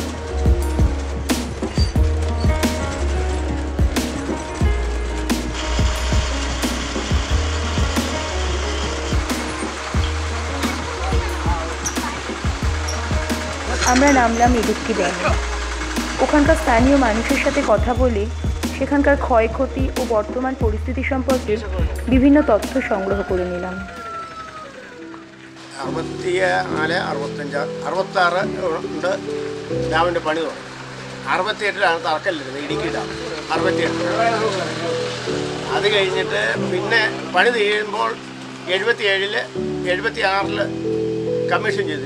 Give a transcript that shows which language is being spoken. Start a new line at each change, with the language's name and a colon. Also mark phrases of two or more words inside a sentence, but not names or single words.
Bangla: আমরা নামলাম ইডুক্কি ড্যামে। ওখানকার স্থানীয় মানুষের সাথে কথা বলে সেখানকার ক্ষয়ক্ষতি ও বর্তমান পরিস্থিতি সম্পর্কে বিভিন্ন তথ্য সংগ্রহ করে নিলাম।
Malayalam: 64, 65, 66 ഉണ്ട് ഡാമിൻ്റെ പണി തുടങ്ങി. 68-ലാണ് തറക്കല്ലിരുന്നത്, ഇടുക്കി ഡാം 68. അത് കഴിഞ്ഞിട്ട് പിന്നെ പണി തീരുമ്പോൾ 77-ൽ 76-ൽ കമ്മീഷൻ ചെയ്തു.